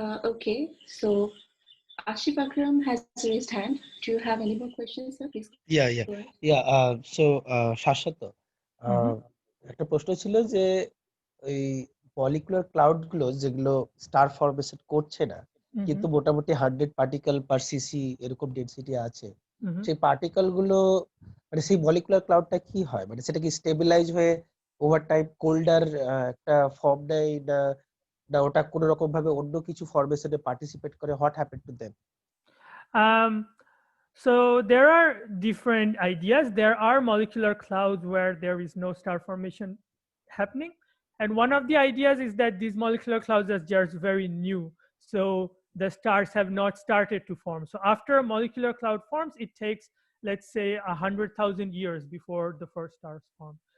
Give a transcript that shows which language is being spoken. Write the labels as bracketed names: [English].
[English] Okay, so Ashif Akram has raised hand. Do you have any more questions, sir? Please. Yeah. [Bangla] So Shashwata, একটা প্রশ্ন ছিল যে ওই molecular cloud গুলো যেগুলো স্টার ফরমেশন করছে না কিন্তু মোটামুটি 100 পার্টিকেল পার সিসি এরকম ডেনসিটি আছে, সেই পার্টিকেল গুলো মানে সেই মলিকুলার ক্লাউডটা কি হয়, মানে সেটা কি স্টেবিলাইজ হয়ে ওভার টাইম কোল্ডার একটা ফর্ম নেয় না না ওটা কোনো রকম ভাবে অন্য কিছু ফরমেশনে পার্টিসিপেট করে, [English] what happened to them? So there are different ideas. There are molecular clouds where there is no star formation happening. And one of the ideas is that these molecular clouds are just very new. So the stars have not started to form. So after a molecular cloud forms, it takes, let's say, 100,000 years before the first stars form.